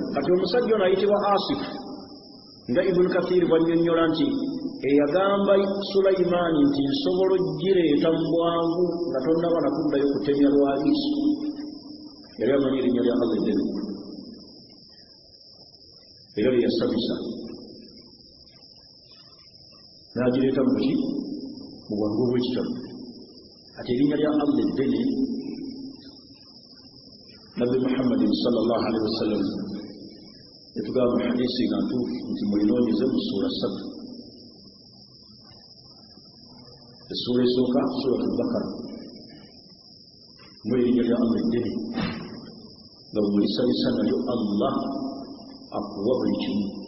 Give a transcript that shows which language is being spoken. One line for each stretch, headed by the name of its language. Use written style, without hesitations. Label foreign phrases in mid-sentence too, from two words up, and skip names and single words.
Ganda: Kati omusajja ono ayitibwa Asif, nga Ibn Kathir bw'annyonnyola nti eyagamba Sulaimaani nti nsobola ogireeta mu bwangu nga tonnaba nakuddayo kutemya lwa liiso, yali amanyi erinnya lya Allah eddene era lye yasabisa, n'agireeta mu ki? Mu bwangu obw'ekitabo. Ati erinnya lya Allah eddene Nabbi Muhammadin
Arabic: صلى الله عليه وسلم
Ganda: yatugamba mu hadiisi nga ntuufu nti mulinoonyeze mu ssuura 3. Essuura esooka Suuratul Bakara mu erinnya lya Allah eddene nga bwe mulisabisa nalyo Allah akuwa buli kimu.